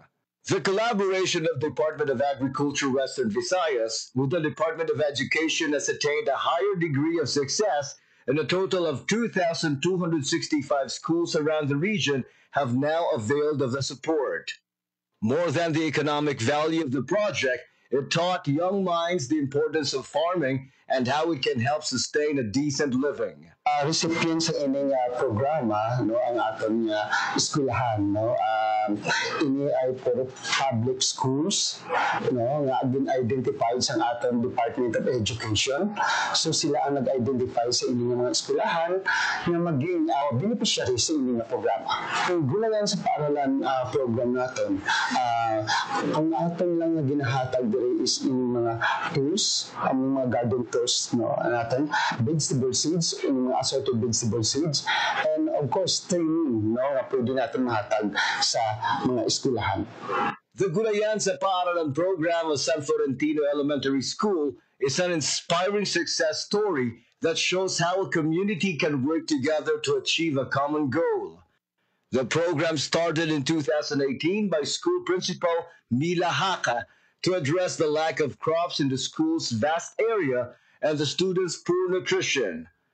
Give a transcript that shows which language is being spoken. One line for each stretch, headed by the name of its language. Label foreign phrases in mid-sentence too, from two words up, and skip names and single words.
English: The collaboration of Department of Agriculture Western Visayas with the Department of Education has attained a higher degree of success, and a total of 2,265 schools around the region have now availed of the support. More than the economic value of the project, it taught young minds the importance of farming and how it can help sustain a decent living.
Hiligaynon: Recipient sa ining programa, no, ang aton eskwelahan, no, ini ay puro
English: public schools,
Hiligaynon: no, nga identified sa aton Department of Education. So sila ang nag-identify sa ining mga eskwelahan nga maging beneficiary sa ining programa. Kung Gulayan sa Paaralan program natin, ang aton lang nga ginahatag diri is ining mga tools, ang mga
English: garden tools,
Hiligaynon: no, natin
English: vegetable seeds,
Hiligaynon: ining mga
English: assorted vegetable seeds, and of course training,
Hiligaynon: no, nga pwede natin mahatag sa mga eskwelahan.
English: The Gulayan sa Paaralan program of San Florentino Elementary School is an inspiring success story that shows how a community can work together to achieve a common goal. The program started in 2018 by school principal Mila Haka to address the lack of crops in the school's vast area and the students' poor nutrition.